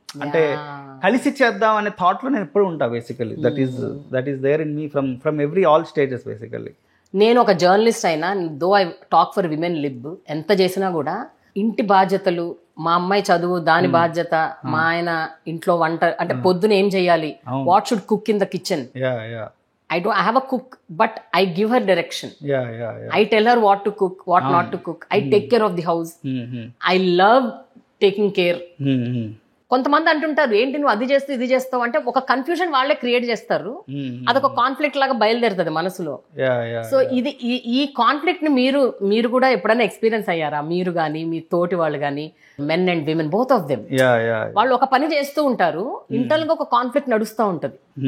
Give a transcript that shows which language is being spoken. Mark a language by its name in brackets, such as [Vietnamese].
[Telugu] అంటే కలిసి చేద్దాం అనే థాట్ లో నేను ఎప్పుడు ఉంటా. [English] Basically that is there in me from every all stages. Basically [Telugu] నేను ఒక జర్నలిస్ట్ అయినా, though I talk for women lib, ఎంత చేసినా కూడా ఇంటి బాధ్యతలు, మా అమ్మాయి చదువు దాని బాధ్యత, మా ఆయన ఇంట్లో వంట, అంటే పొద్దున ఏం చేయాలి, [English] What should cook in the kitchen. I have a cook, but I give her direction. I tell her what to cook, what not to cook. I take care of the house. I love taking care. [Telugu] కొంతమంది అంటుంటారు ఏంటి నువ్వు అది చేస్తావు ఇది చేస్తావు అంటే, ఒక కన్ఫ్యూజన్ వాళ్ళే క్రియేట్ చేస్తారు. అదొక కాన్ఫ్లిక్ట్ లాగా బయలుదేరుతుంది మనసులో. సో ఈ కాన్ఫ్లిక్ట్ ని మీరు కూడా ఎప్పుడైనా ఎక్స్పీరియన్స్ అయ్యారా? మీరు కానీ మీ తోటి వాళ్ళు కానీ, [English] men and women both of them, [Telugu] వాళ్ళు ఒక పని చేస్తూ ఉంటారు, ఇంటర్నల్ గా ఒక కాన్ఫ్లిక్ట్ నడుస్తూ ఉంటది.